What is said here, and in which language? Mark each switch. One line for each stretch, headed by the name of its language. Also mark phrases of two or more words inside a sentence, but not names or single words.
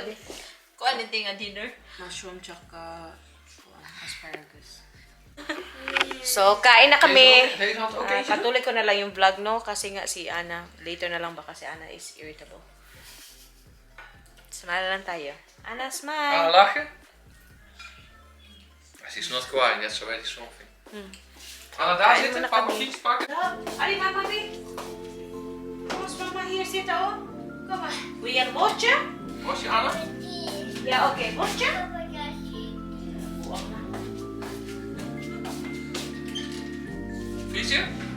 Filipino: Kung ano yung dinner? mushroom tsaka asparagus. So, kain na kami. Patuloy ko na lang yung vlog, no? Kasi nga si Ana, later na lang baka si Ana
English: is irritable.
Filipino: Smile lang tayo.
English: Ana, smile.
Dutch: Lachen?
English: She's not crying, that's already something.
Dutch: Anna, daar
Filipino: Kain
Dutch: zitten,
Filipino: mo na
Dutch: papa
Filipino: kami.
Dutch: fiets pakken. Ali, mama, baby. Kom eens, mama, hier zitten, hoor. Kom maar. Wil je een bordje? Was je Anna? Ja, oké. Bordje? Frietje?